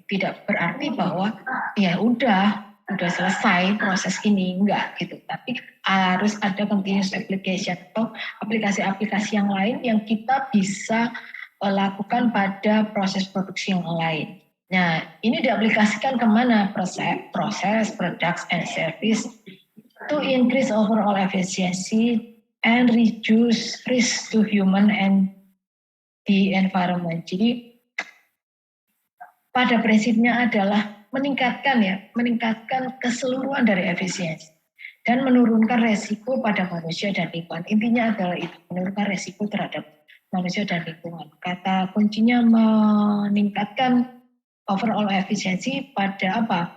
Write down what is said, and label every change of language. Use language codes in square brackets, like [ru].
[id] Tidak berarti bahwa ya udah selesai proses ini, enggak gitu. Tapi harus ada [en] continuous application [id] atau aplikasi-aplikasi yang lain yang kita bisa lakukan pada proses produksi yang lain. Nah, ini diaplikasikan kemana? [en] Proses, products, and service to increase overall efficiency and reduce risk to human and the environment. [id] Jadi pada prinsipnya adalah meningkatkan keseluruhan dari efisiensi dan menurunkan resiko pada manusia dan lingkungan. Intinya adalah itu, menurunkan resiko terhadap manusia dan lingkungan. Kata kuncinya meningkatkan overall efisiensi pada apa?